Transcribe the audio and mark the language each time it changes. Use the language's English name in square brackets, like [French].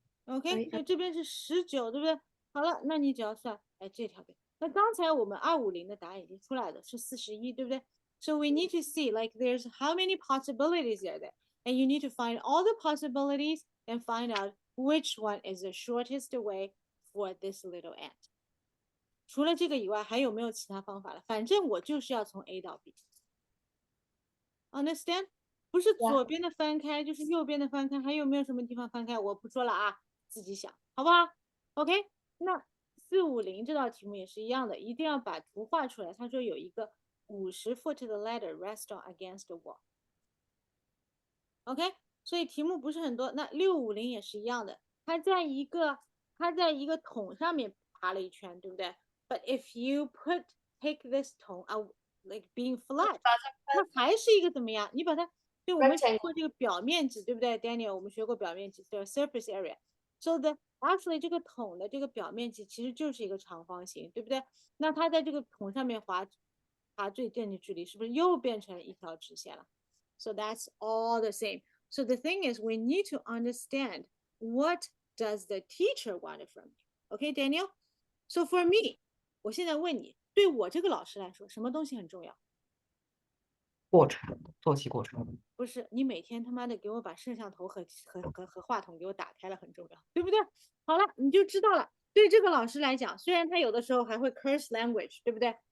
[Chinese] OK， 所以这边是19，对不对？好了，那你只要算，哎，这条边。那刚才我们250的答案已经出来了，是41，对不对？ [English] So we need to see like there's how many possibilities are there, and you need to find all the possibilities and find out which one is the shortest way for this little ant. [Chinese] 除了这个以外，还有没有其他方法了？反正我就是要从 A 到 B。 [English] Understand？ [Chinese] 不是左边的翻开，就是右边的翻开，还有没有什么地方翻开？我不说了啊，自己想，好不好 ？OK， 那450这道题目也是一样的，一定要把图画出来。他说有一个50 foot 的 [English] ladder rest on against the wall。 [Chinese] OK， 所以题目不是很多。那650也是一样的，它在一个桶上面爬了一圈，对不对？ [English] But if you take this 桶 like being flat， [Chinese] 它还是一个怎么样？你把它，对，我们学过这个表面积，对不对 ，Daniel？我们学过表面积，对 ，surface area。 [English] So actually [Chinese] 这个桶的这个表面积其实就是一个长方形，对不对？那它在这个桶上面它最近的距离是不是又变成一条直线了？ [English] So that's all the same. So the thing is, we need to understand what does the teacher want from you. Okay, Daniel? So for me, [Chinese] 我现在问你，对我这个老师来说，什么东西很重要？过程，做题过程。不是你每天他妈的给我把摄像头和话筒给我打开了很重要，对不对？好了，你就知道了。对这个老师来讲，虽然他有的时候还会 curse language，对不对？